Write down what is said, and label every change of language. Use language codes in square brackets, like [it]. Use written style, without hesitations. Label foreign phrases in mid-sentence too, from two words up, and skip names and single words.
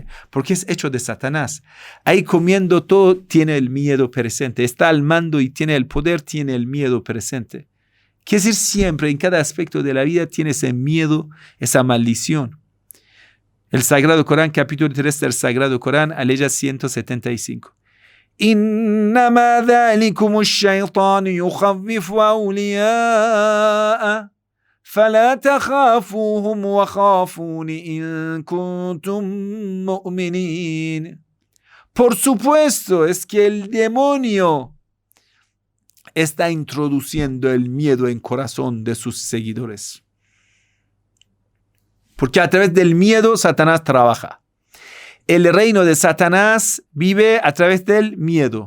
[es] Porque es hecho de Satanás. Ahí comiendo todo tiene el miedo presente. Está al mando y tiene el poder, tiene el miedo presente. Quiere decir siempre, en cada aspecto de la vida, tiene ese miedo, esa maldición. El Sagrado Corán, capítulo 3 del Sagrado Corán, aleya 175. [ar] إنما ذلكم الشيطان يخوف أولياءه فلا تخافوهم وخافون إن كنتم مؤمنين. [es] Por supuesto, es que el demonio está introduciendo el miedo en corazón de sus seguidores. Porque a través del miedo Satanás trabaja. El reino de Satanás vive a través del miedo.